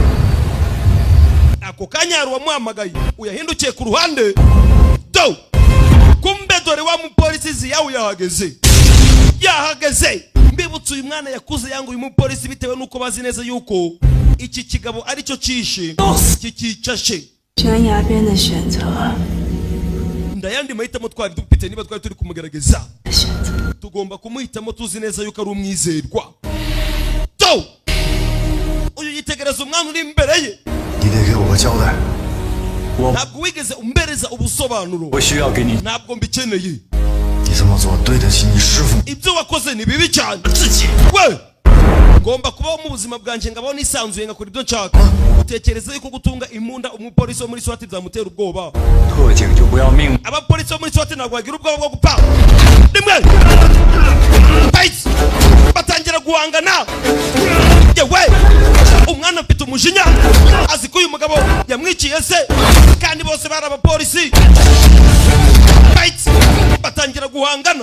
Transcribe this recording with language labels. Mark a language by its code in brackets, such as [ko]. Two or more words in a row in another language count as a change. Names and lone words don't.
[rw] Ako kanya hari uwamuhamagaye, uyahindukiye ku ruhande. Do! Kumbe dore wa mupolisi yawe yahageze. Yahageze. Mbibutse uyu mwana yakuze yangu uyu mupolisi bitewe nuko bazi neza yuko iki kigabo ari cyo cishe kikicashe. [zh] 悬崖边的选择， [rw] Ndayandi mahitamo twari dufite niba twari turi kumugerageza. [zh] 选择。 [rw] Tugomba kumuhitamo tuzi neza yuko ari umwizerwa. Do! Uyu yitegereza umwana uri imbere ye. [zh] 你得给我个交代。 [rw] Ntabwo wigeze umbereza ubusobanuro. [zh] 我需要给你 [rw] Ntabwo mbikeneye. [zh] 你这么做对得起你师傅。 [rw] Ibyo wakoze ni bibi cyane. [zh] 自己。 [rw] We! Ngomba kubaho mu buzima bwanjye ngabaho nisanzuye ngakora ibyo nshaka. Utekereza yuko gutunga imbunda umupolisi wo muri SWAT byamutera ubwoba? [zh] 特警就不要命。 [rw] Abapolisi bo muri SWAT ntabwo bagira ubwoba bwo gupfa. Rimwe! Fight! Batangira guhangana. Yewe! Umwana afite umujinya. Azi ko uyu mugabo yamwiciye se. Kandi bose bari abapolisi. Fight! Batangira guhangana.